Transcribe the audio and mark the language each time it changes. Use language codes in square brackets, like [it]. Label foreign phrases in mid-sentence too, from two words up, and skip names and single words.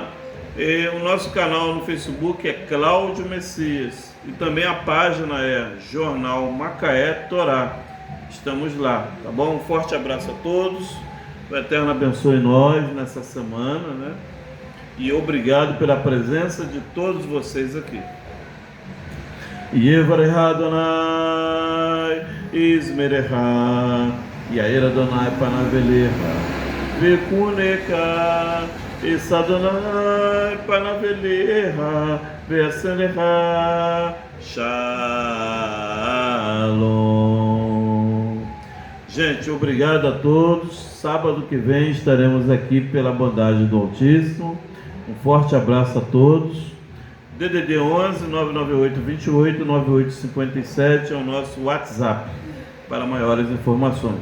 [pt] E o nosso canal no Facebook é Cláudio Messias. E também a página é Jornal Macaé Torá. Estamos lá, tá bom? Um forte abraço a todos. O Eterno abençoe nós nessa semana, né? E obrigado pela presença de todos vocês aqui. [he] יברכך אדני וישמרך יאר אדני פניו אליך ויחנך ישא אדני פניו אליך וישם לך שלום. [pt] Gente, obrigado a todos. Sábado que vem estaremos aqui pela bondade do Altíssimo. Um forte abraço a todos. DDD 11 998 28 9857 é o nosso WhatsApp para maiores informações.